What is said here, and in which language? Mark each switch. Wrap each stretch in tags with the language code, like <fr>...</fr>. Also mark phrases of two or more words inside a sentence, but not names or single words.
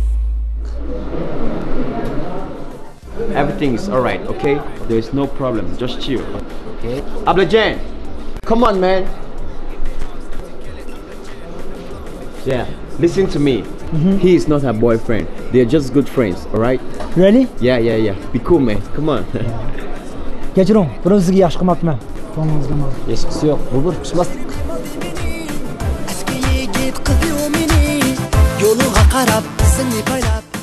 <en>Everything is alright, okay? There is no problem. Just chill. Okay. Ablajan, come on, man. Yeah, listen to me. He is not her boyfriend. They're just good friends, alright? Really? Yeah. Be cool, man. Come on.</en> <uz>Kechiring, buni sizga yaxshi qilmabman. To'g'ringizga ma'lum. Eshikisi yo'q. Bu bir pishmaslik. eski yigit qildi meni yo'lingga qarab seni baylab</uz>